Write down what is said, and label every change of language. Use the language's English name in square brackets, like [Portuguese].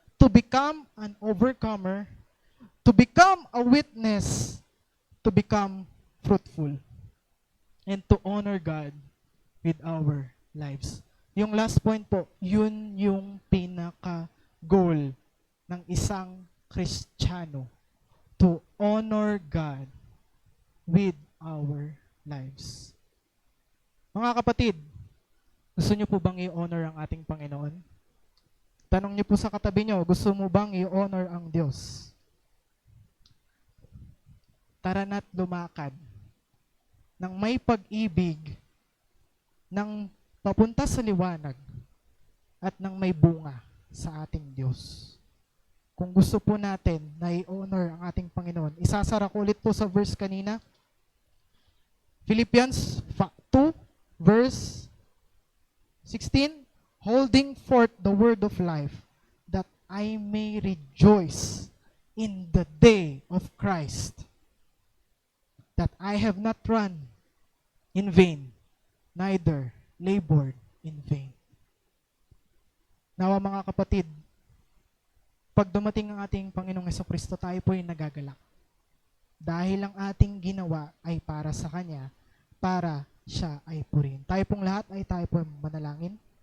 [English] To become an overcomer, to become a witness, to become fruitful, and to honor God with our lives. [Filipino] Yung last point po, yun yung pinaka-goal ng isang Kristiyano. [English] To honor God with our lives. [Filipino] Mga kapatid, gusto niyo po bang i-honor ang ating Panginoon? Tanong niyo po sa katabi niyo, gusto mo bang i-honor ang Diyos? Tara na't lumakad ng may pag-ibig, ng papunta sa liwanag, at ng may bunga sa ating Diyos. Kung gusto po natin na i-honor ang ating Panginoon, isasara ko ulit po sa verse kanina. [English] Philippians 2, verse 16, holding forth the word of life, that I may rejoice in the day of Christ, that I have not run in vain, neither labored in vain. [Filipino] Nawa mga kapatid, pag dumating ang ating Panginoong Jesucristo, tayo po ay nagagalak. Dahil ang ating ginawa ay para sa Kanya, para Siya ay purihin. Tayo pong lahat ay tayo po manalangin.